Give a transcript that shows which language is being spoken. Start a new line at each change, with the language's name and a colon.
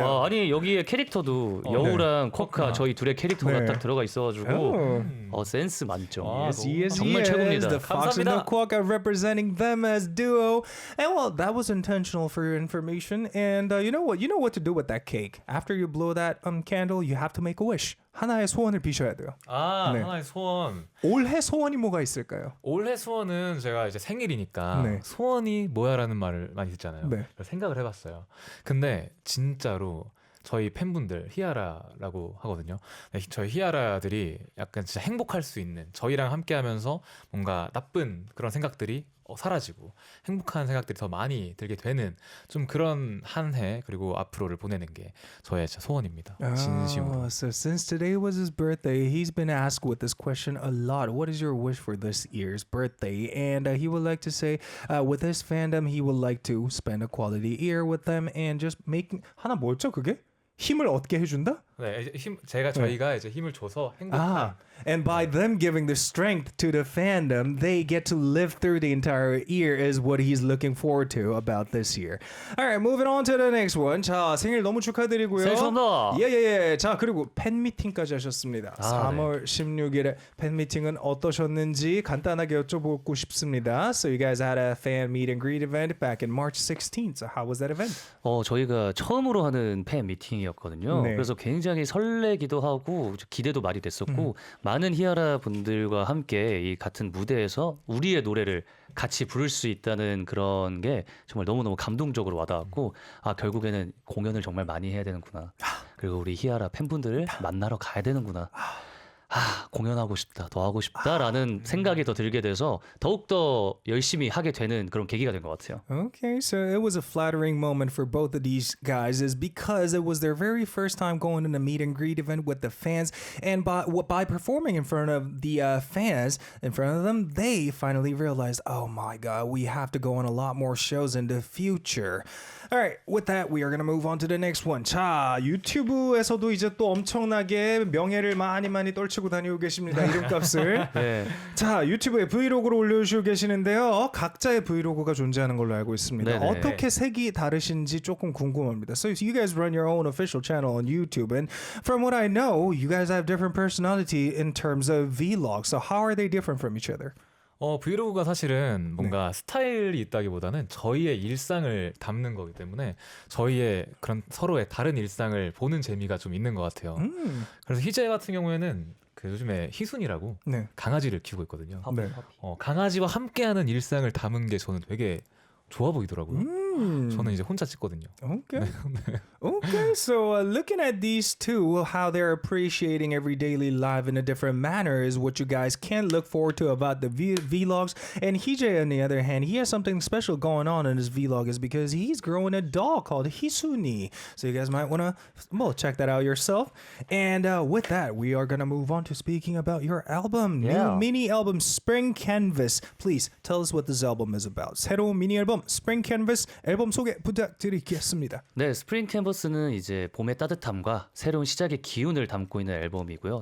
Korean: 와, 아니 여기에 캐릭터도 여우랑 쿼카 저희 둘의 캐릭터가 네. 딱 들어가 있어가지고 센스 만점. 정말 최고입니다.
English: The Fox and the
Korean: 감사합니다.
English: Quokka representing them as duo. And well, that was intentional for your information. And you know what? You know what to do with that cake. After you blow that candle, you have to make a wish.
Korean: 하나의 소원을 비셔야 돼요. 네. 하나의 소원. 올해 소원이 뭐가 있을까요? 올해 소원은 제가 이제 생일이니까 네. 소원이 뭐야라는 말을 많이 듣잖아요. 네. 그래서 생각을 해봤어요. 근데 진짜로 저희 팬분들 히아라라고 하거든요. 네, 저희 히아라들이 약간 진짜 행복할 수 있는 저희랑 함께하면서 뭔가 나쁜 그런 생각들이 사라지고 행복한 생각들이 더 많이 들게 되는 좀 그런 한 해 그리고 앞으로를 보내는 게 저의 진짜 소원입니다. 진심으로.
English: So since today was his birthday, he's been asked with this question a lot. What is your wish for this year's birthday? And he would like to say, with his fandom, he would like to spend a quality year with them and just make
Korean: 하나 뭐였죠 그게? 힘을 얻게 해준다? 네, 이제 저희가 이제 힘을 줘서 행복한.
English: And by them giving the strength to the fandom, they get to live through the entire year is what he's looking forward to about this year. Alright, moving on to the next one.
Korean: 자, 생일 너무 축하드리고요. 생일 축하합니다. 예. 자, 그리고 팬미팅까지 하셨습니다. 3월 16일에 팬미팅은 어떠셨는지 간단하게 여쭤보고 싶습니다.
English: So you guys had a fan meet and greet event back in March 16th. So how was that event?
Korean: 저희가 처음으로 하는 팬 미팅이었거든요. 네. 그래서 굉장히 설레기도 하고 기대도 많이 됐었고 많은 히아라 분들과 함께 이 같은 무대에서 우리의 노래를 같이 부를 수 있다는 그런 게 정말 너무너무 감동적으로 와닿았고 결국에는 공연을 정말 많이 해야 되는구나. 그리고 우리 히아라 팬분들을 만나러 가야 되는구나. 공연하고 싶다, 더 하고 싶다라는 생각이 더 들게 돼서 더욱더 열심히 하게 되는 그런 계기가 된 것 같아요.
English: Okay, so it was a flattering moment for both of these guys is because it was their very first time going in a meet and greet event with the fans, and by performing in front of the fans in front of them, they finally realized, oh my god, we have to go on a lot more shows in the future. Alright, with that, we are going to move on to the next one.
Korean: 자, 유튜브에서도 이제 또 엄청나게 명예를 많이 떨치고 다니고 계십니다. 이름값을. 네. 자, 유튜브에 브이로그를 올려주시고 계시는데요. 각자의 브이로그가 존재하는 걸로 알고 있습니다. 네네. 어떻게 색이 다르신지 조금 궁금합니다.
English: So you guys run your own official channel on YouTube, and from what I know, you guys have different personality in terms of vlogs. So how are they different from each other?
Korean: 브이로그가 사실은 뭔가 스타일이 있다기보다는 저희의 일상을 담는 거기 때문에 저희의 그런 서로의 다른 일상을 보는 재미가 좀 있는 것 같아요. 그래서 희재 같은 경우에는 그 요즘에 희순이라고 네. 강아지를 키우고 있거든요. 네. 강아지와 함께하는 일상을 담은 게 저는 되게 좋아 보이더라고요. 저는 이제 혼자 찍거든요.
English: Okay. Okay, so looking at these two, how they're appreciating every daily life in a different manner is what you guys can look forward to about the vlogs. And Hije, on the other hand, he has something special going on in his vlog is because he's growing a dog called Hisuni. So you guys might want to check that out yourself. And with that, we are going to move on to speaking about your album. Yeah. New mini album, Spring Canvas. Please tell us what this album is about.
Korean: 새로운 미니 앨범, Spring Canvas 앨범 소개 부탁드리겠습니다. 네, 스프링 캔버스는 이제 봄의 따뜻함과 새로운 시작의 기운을 담고 있는 앨범이고요.